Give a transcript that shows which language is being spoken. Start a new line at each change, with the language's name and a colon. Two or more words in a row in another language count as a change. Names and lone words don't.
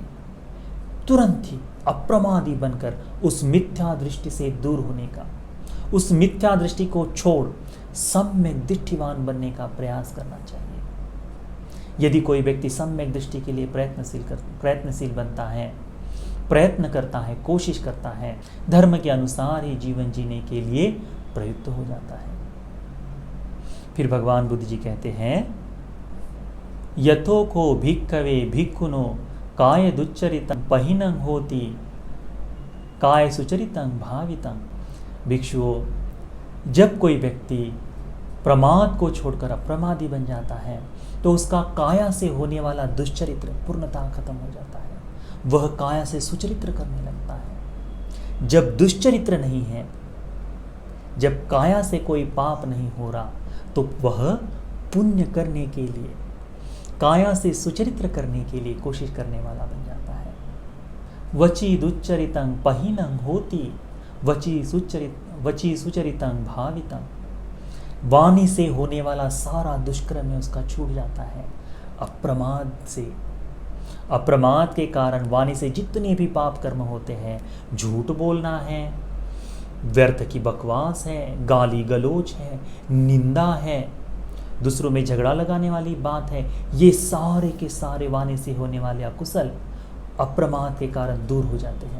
Hindi: तुरंत ही अप्रमादी बनकर उस मिथ्या दृष्टि से दूर होने का, उस मिथ्या दृष्टि को छोड़ सम्यक दृष्टिवान बनने का प्रयास करना चाहिए। यदि कोई व्यक्ति सम्यक दृष्टि के लिए प्रयत्नशील बनता है, प्रयत्न करता है, कोशिश करता है, धर्म के अनुसार ही जीवन जीने के लिए प्रयुक्त हो जाता है। फिर भगवान बुद्ध जी कहते हैं
Pali: यथोको भिक्खवे भिक्खुनो काय दुच्चरितं पहिनं होति काय सुचरितं भावितं।
Hindi: भिक्षुओं, जब कोई व्यक्ति प्रमाद को छोड़कर अप्रमादी बन जाता है तो उसका काया से होने वाला दुश्चरित्र पूर्णतः खत्म हो जाता है। वह काया से सुचरित्र करने लगता है। जब दुश्चरित्र नहीं है, जब काया से कोई पाप नहीं हो रहा, तो वह पुण्य करने के लिए, काया से सुचरित्र करने के लिए कोशिश करने वाला बन जाता है।
Pali: वची दुच्चरितं पहिनं होति वची सुचरितं भावितं।
Hindi: वाणी से होने वाला सारा दुष्कर्म में उसका छूट जाता है। अप्रमाद से, अप्रमाद के कारण वाणी से जितने भी पाप कर्म होते हैं, झूठ बोलना है, व्यर्थ की बकवास है, गाली गलोच है, निंदा है, दूसरों में झगड़ा लगाने वाली बात है, ये सारे के सारे वाणी से होने वाले अकुशल अप्रमाद के कारण दूर हो जाते हैं।